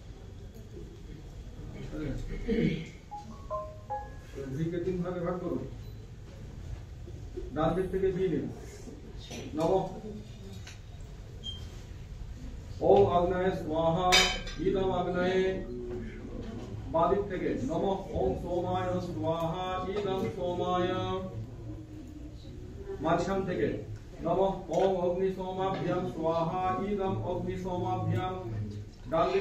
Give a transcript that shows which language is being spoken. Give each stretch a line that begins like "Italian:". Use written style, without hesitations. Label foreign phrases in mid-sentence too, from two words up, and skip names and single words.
Bangla: ঘিকে তিন ভাগে ভাগ করুন। ডান দিক থেকে ঘি নিন।
Sanskrit: নমঃ ओम अग्नये स्वाहा इदम अग्नये।
Bangla: বাঁ দিক থেকে
Sanskrit: नमः ओम सोमाय स्वाहा इदम सोमाय।
Bangla: মাঝখান থেকে
Sanskrit: नमः ओम अग्नि सोमाभ्याम स्वाहा इदम अग्नि सोमाभ्याम।